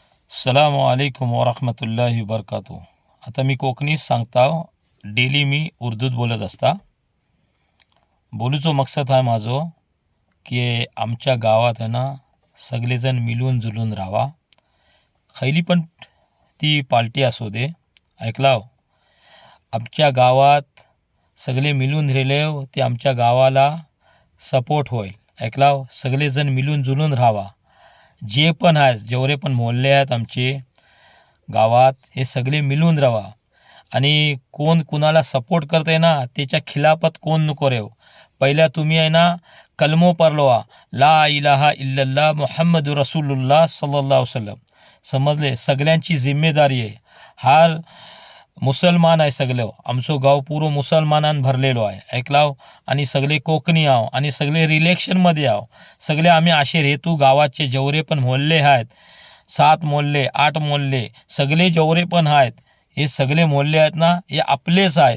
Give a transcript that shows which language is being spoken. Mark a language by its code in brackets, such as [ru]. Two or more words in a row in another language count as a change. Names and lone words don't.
[ar] سلام عليكم ورحمة الله وبركاته. [kok] आता मी कोकणीत सांगता, डेली मी उर्दूत बोलत असता. बोलूचो मकसद आहे माझो की आमच्या गावात आहे ना सगळेजण मिळून जुळून राहावा. खैली पण ती पार्टी असू दे. ऐकलाव, आमच्या गावात सगळे मिळून राहिले ते आमच्या गावाला सपोर्ट होईल. ऐकलाव, सगळेजण मिळून जुळून राहावा. जे पण आहेत, जेवढे पण मोहल्ले आहेत आमचे गावात, हे सगळे मिळून राहावा. आणि कोण कुणाला सपोर्ट करते ना त्याच्या खिलाफत कोण नको रेव. पहिल्या तुम्ही आहे ना कलमो पढ़लवा, [ar] لا إله إلا الله محمد رسول الله صلى الله عليه وسلم. [kok] समजले, सगळ्यांची जिम्मेदारी आहे. हर मुसलमान आहे सगळे, आमचं गाव पूर्ण मुसलमानान भरलेलो आहे. ऐकलाव, आणि सगळे कोकणी आहो आणि सगळे रिलेक्शनमध्ये आहो. सगळे आम्ही असे रेतू गावाचे जेवढे पण मोहल्ले आहेत, 7 मोहल्ले 8 मोहल्ले सगळे जेवढे पण आहेत, हे सगळे मोहल्ले आहेत ना हे आपलेच आहेत.